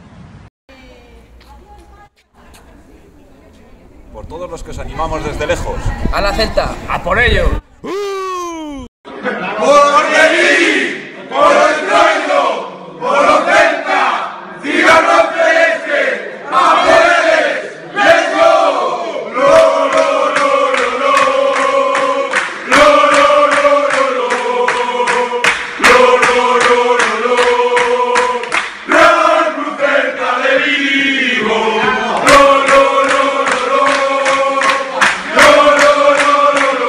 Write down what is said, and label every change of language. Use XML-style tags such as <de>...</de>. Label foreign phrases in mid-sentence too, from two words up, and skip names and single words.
<es>Por todos los que os animamos desde lejos. A la Celta. ¡A por ello! ¡Por Reví! ¡Por el Troilo! ¡Por los Celta! ¡Cigarros celestes!</es> <gl>¡A por eles!</gl> <en>¡Let's go! ¡Lo, lo, lo, lo, lo! ¡Lo, lo, lo, lo, lo! ¡Lo, lo, lo, lo, lo!</en> <es>¡Real Club Celta de Vigo! ¡Lo, lo, lo, lo, lo! ¡Lo, lo, lo, lo, lo!</es>